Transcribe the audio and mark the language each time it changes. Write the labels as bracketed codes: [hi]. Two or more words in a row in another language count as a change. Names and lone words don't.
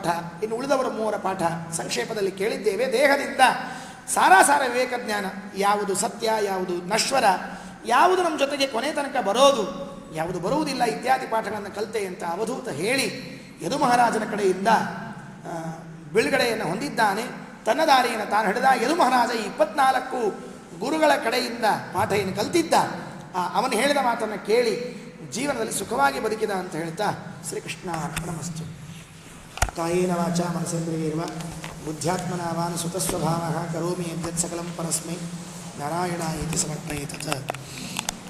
[kn] ಇನ್ನು ಉಳಿದವರು 3 ಪಾಠ ಸಂಕ್ಷೇಪದಲ್ಲಿ ಕೇಳಿದ್ದೇವೆ. ದೇಹದಿಂದ ಸಾರಾಸಾರ ವಿವೇಕ ಜ್ಞಾನ, ಯಾವುದು ಸತ್ಯ, ಯಾವುದು ನಶ್ವರ, ಯಾವುದು ನಮ್ಮ ಜೊತೆಗೆ ಕೊನೆ ತನಕ ಬರೋದು, ಯಾವುದು ಬರುವುದಿಲ್ಲ ಇತ್ಯಾದಿ ಪಾಠಗಳನ್ನು ಕಲಿತೆ ಅಂತ ಅವಧೂತ ಹೇಳಿ ಯದು ಮಹಾರಾಜನ ಕಡೆಯಿಂದ ಬಿಡುಗಡೆಯನ್ನು ಹೊಂದಿದ್ದಾನೆ. ತನ್ನ ದಾರಿಯನ್ನು ತಾನು ಹಿಡಿದ. ಯದು ಮಹಾರಾಜ ಈ 24 ಗುರುಗಳ ಕಡೆಯಿಂದ ಪಾಠ ಏನು ಕಲ್ತಿದ್ದ, ಅವನು ಹೇಳಿದ ಮಾತನ್ನು ಕೇಳಿ ಜೀವನದಲ್ಲಿ ಸುಖವಾಗಿ ಬದುಕಿದ ಅಂತ ಹೇಳ್ತಾ [sa] ಶ್ರೀಕೃಷ್ಣ ಅರ್ಪಣಮಸ್ತು. ಕಾಯೇನ ವಾಚಾ ಮನಸೇಂದ್ರಿಯೇರ್ವ ಬುದ್ಧ್ಯಾತ್ಮನ ವಾನುಸುತಸ್ವಭಾವಃ ಕರೋಮಿ ಯದ್ಯತ್ ಸಕಲಂ ಪರಸ್ಮೈ ನಾರಾಯಣಾಯೇತಿ ಸಮರ್ಪಯೇತ್.